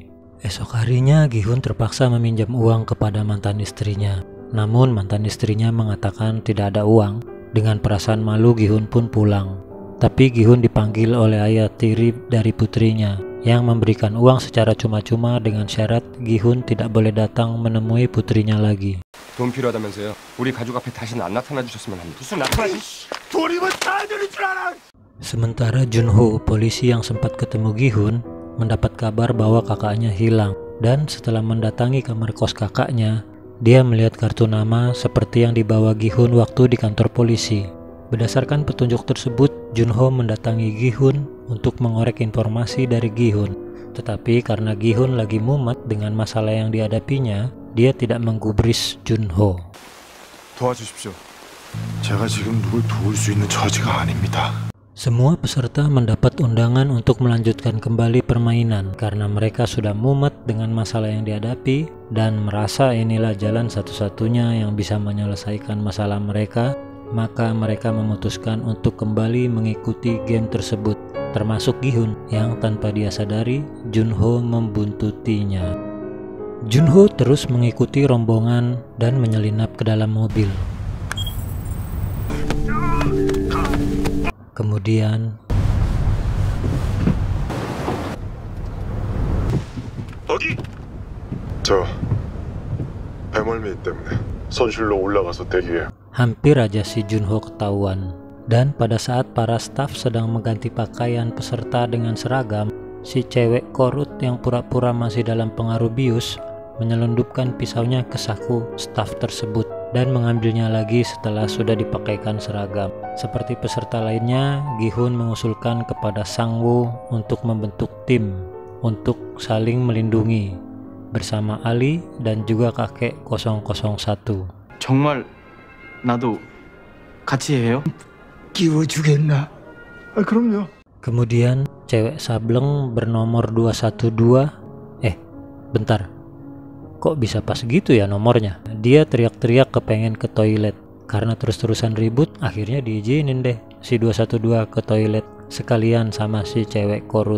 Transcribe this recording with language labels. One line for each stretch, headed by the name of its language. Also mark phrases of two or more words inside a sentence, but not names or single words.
Indonesian: Esok harinya Gi-hun terpaksa meminjam uang kepada mantan istrinya. Namun mantan istrinya mengatakan tidak ada uang. Dengan perasaan malu Gi-hun pun pulang. Tapi Gi-hun dipanggil oleh ayah tiri dari putrinya yang memberikan uang secara cuma-cuma dengan syarat Gi-hun tidak boleh datang menemui putrinya lagi.
Korean: 돈 필요하다면서요? 우리 가족 앞에 다시는 안 나타나 주셨으면 합니다. 무슨 나타나지? 돈이면 다 되는 줄 알아!
Indonesian: Sementara Junho, polisi yang sempat ketemu Gi-hun, mendapat kabar bahwa kakaknya hilang. Dan setelah mendatangi kamar kos kakaknya, dia melihat kartu nama seperti yang dibawa Gi-hun waktu di kantor polisi. Berdasarkan petunjuk tersebut, Junho mendatangi Gi-hun untuk mengorek informasi dari Gi-hun. Tetapi karena Gi-hun lagi mumet dengan masalah yang dihadapinya, dia tidak menggubris Junho.
Korean: 도와주십시오. 제가 지금 누굴 도울 수 있는 처지가 아닙니다.
Indonesian: Semua peserta mendapat undangan untuk melanjutkan kembali permainan karena mereka sudah mumet dengan masalah yang dihadapi dan merasa inilah jalan satu-satunya yang bisa menyelesaikan masalah mereka. Maka mereka memutuskan untuk kembali mengikuti game tersebut, termasuk Gi-hun yang tanpa dia sadari Junho membuntutinya. Junho terus mengikuti rombongan dan menyelinap ke dalam mobil. Kemudian
Korean: 저 배멀미 때문에 선실로 올라가서 대기해요.
Indonesian: hampir aja si Junho ketahuan. Dan pada saat para staf sedang mengganti pakaian peserta dengan seragam, si cewek korut yang pura-pura masih dalam pengaruh bius menyelundupkan pisaunya ke saku staf tersebut dan mengambilnya lagi setelah sudah dipakaikan seragam. Seperti peserta lainnya, Gi-hun mengusulkan kepada Sangwoo untuk membentuk tim untuk saling melindungi bersama Ali dan juga kakek 001.
Korean: 정말 나도 같이 해요? 끼워주겠나? 아, 그럼요.
Indonesian: Kemudian cewek sableng bernomor 212, bentar, kok bisa pas gitu ya nomornya? Dia teriak-teriak kepengen ke toilet. Karena terus-terusan ribut, akhirnya diizinin deh si 212 ke toilet sekalian sama si cewek korut.